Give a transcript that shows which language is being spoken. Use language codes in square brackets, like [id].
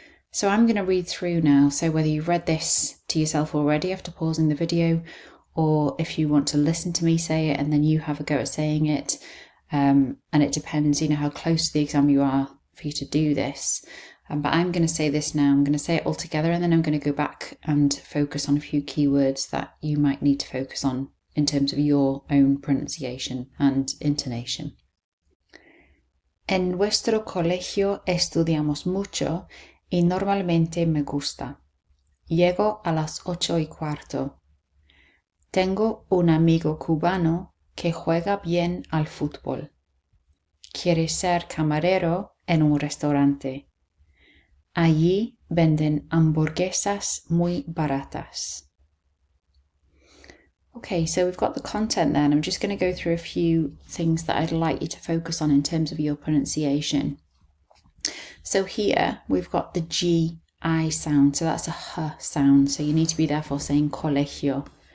[en] So I'm going to read through now. So whether you've read this to yourself already after pausing the video, or if you want to listen to me say it and then you have a go at saying it, and it depends, how close to the exam you are for you to do this. But I'm going to say this now. I'm going to say it all together, and then I'm going to go back and focus on a few keywords that you might need to focus on in terms of your own pronunciation and intonation. [es] En nuestro colegio estudiamos mucho y normalmente me gusta. Llego a las 8:15. Tengo un amigo cubano que juega bien al fútbol. Quiere ser camarero en un restaurante. Allí venden hamburguesas muy baratas. [en] Okay, so we've got the content then. I'm just going to go through a few things that I'd like you to focus on in terms of your pronunciation. So here we've got the G-I sound, so that's a H sound, so you need to be therefore saying colegio.